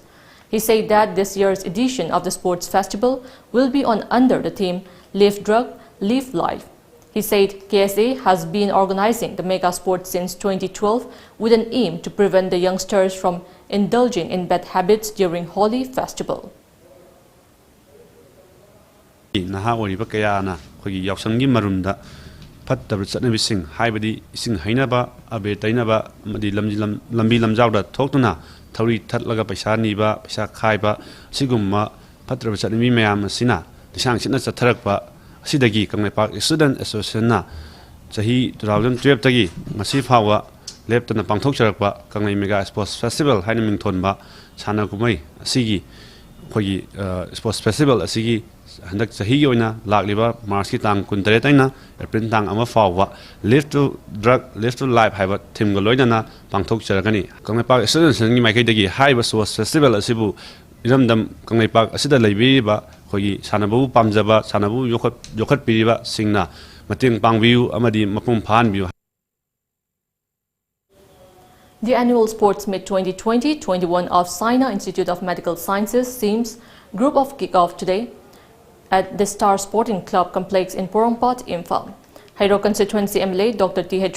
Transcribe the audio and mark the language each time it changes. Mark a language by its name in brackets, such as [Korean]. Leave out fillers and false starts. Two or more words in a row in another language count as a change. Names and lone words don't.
[English] He said that this year's edition of the sports festival will be under the theme Live Drug, Live Life. He said KSA has been organizing the mega sports since 2012 with an aim to prevent the youngsters from indulging in bad habits during Holi festival. [Manipuri] Naha oriba kayana khogi yausanggi marumda phattaba chatnabising haibadi ising hainaba abe tainaba amadi lambi lamjawda thoktuna thori thatlaga paisa niba paisa khaiba sigumma phattaba chatnabi mayam asina disang chitna chatharakpa asidagi Kangleipak Student Association na chahi 2012 tagi ngasi phawa leptana pangthokcharakpa Kanglei Mega Sports Festival haina mingthonba sana kumai asigi khogi [English] sports festival [Manipuri] asigi handak sahi yoina lakliba March ki tang 13 taina April tang ama fawa [English] live to drug live to life [Manipuri] haiba thim ga loina pangthok charagani Kangleipak Students ni mai kai dagi haiba [English] sports festival [Manipuri] asibu iramdam Kangleipak asida leibi ba khogi sanabu pamjaba sanabu yokhat piriba singna mating pangbiu amadi mapum phan biu. [English] The annual Sports Meet 2020-21 of Sina Institute of Medical Sciences SIMS group of kick-off today at the Star Sporting Club complex in Porongpat, Imphal. Hairo Constituency MLA Dr. T.H.